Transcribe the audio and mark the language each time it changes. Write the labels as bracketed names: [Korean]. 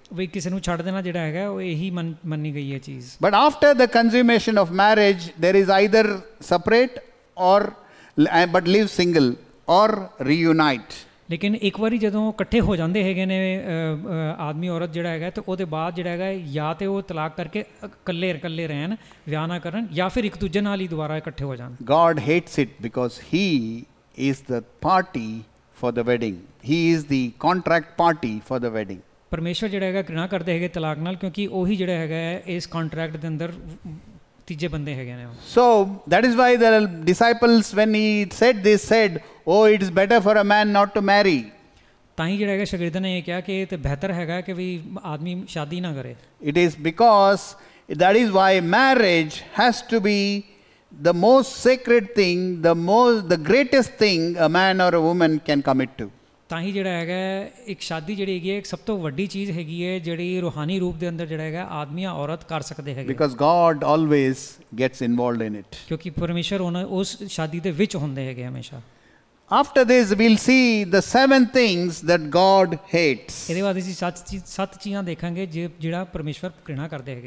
[Punjabi] ਵੀ ਕਿਸੇ ਨੂੰ ਛੱਡ ਦੇਣਾ ਜਿਹੜਾ ਹੈਗਾ ਉਹ ਇਹੀ ਮੰਨੀ ਗਈ ਹੈ ਚੀਜ਼. [English] But after the consummation of marriage, there is either separate or but live single or reunite. [Punjabi] ਲੇਕਿਨ ਇੱਕ ਵਾਰੀ ਜਦੋਂ ਇਕੱਠੇ ਹੋ ਜਾਂਦੇ ਹੈਗੇ ਨੇ ਆਦਮੀ ਔਰਤ ਜਿਹੜਾ ਹੈਗਾ ਤੇ ਉਹਦੇ ਬਾਅਦ ਜਿਹੜਾ ਹੈਗਾ ਜਾਂ ਤੇ ਉਹ ਤਲਾਕ ਕਰਕੇ ਇਕੱਲੇ ਰਹਿਣ ਵਿਆਹ ਨਾ ਕਰਨ ਜਾਂ ਫਿਰ ਇੱਕ ਦੂਜੇ ਨਾਲ ਹੀ ਦੁਬਾਰਾ ਇਕੱਠੇ ਹੋ ਜਾਣ. [English] God hates it because he is the party for the wedding. He is the contract party for the wedding. [Punjabi] ਪਰਮੇਸ਼ਵਰ ਜਿਹੜਾ ਹੈਗਾ ਘ੍ਰਿਣਾ ਕਰਦੇ ਹੈਗੇ ਤਲਾਕ ਨਾਲ ਕਿਉਂਕਿ ਉਹੀ ਜਿਹੜਾ ਹੈਗਾ ਇਸ ਕੰਟਰੈਕਟ ਦੇ ਅੰਦਰ ਤੀਜੇ ਬੰਦੇ ਹੈਗੇ ਨੇ. [English] So that is why the disciples when he said this said, oh it is better for a man not to marry. [Punjabi] ਤਾਂ ਹੀ ਜਿਹੜਾ ਹੈਗਾ ਸ਼ਾਗਿਰਦਾਂ ਨੇ ਇਹ ਕਿਹਾ ਕਿ ਇਹ ਤੇ ਬਿਹਤਰ ਹੈਗਾ ਕਿ ਵੀ ਆਦਮੀ ਸ਼ਾਦੀ ਨਾ ਕਰੇ. [English] It is because that is why marriage has to be the most sacred thing, the greatest thing a man or a woman can commit to. [Punjabi] ਤਾਂ ਹੀ ਜਿਹੜਾ ਹੈਗਾ ਇੱਕ ਸ਼ਾਦੀ ਜਿਹੜੀ ਹੈਗੀ ਹੈ ਇੱਕ ਸਭ ਤੋਂ ਵੱਡੀ ਚੀਜ਼ ਹੈਗੀ ਹੈ ਜਿਹੜੀ ਰੂਹਾਨੀ ਰੂਪ ਦੇ ਅੰਦਰ ਜਿਹੜਾ ਹੈਗਾ ਆਦਮੀ ਜਾਂ ਔਰਤ ਕਰ ਸਕਦੇ ਹੈਗੇ. [English] Because God always gets involved in it. [Punjabi] ਕਿਉਂਕਿ ਪਰਮੇਸ਼ਰ ਉਸ ਸ਼ਾਦੀ ਦੇ ਵਿੱਚ ਹੁੰਦੇ ਹੈਗੇ ਹਮੇਸ਼ਾ. [English] After this we'll see the 7 things that God hates. [Punjabi] ਇਹਦੇ ਬਾਅਦ ਅਸੀਂ 7 ਚੀਜ਼ਾਂ ਦੇਖਾਂਗੇ ਜਿਹੜਾ ਪਰਮੇਸ਼ਰ ਘ੍ਰਿਣਾ ਕਰਦੇ ਹੈਗੇ.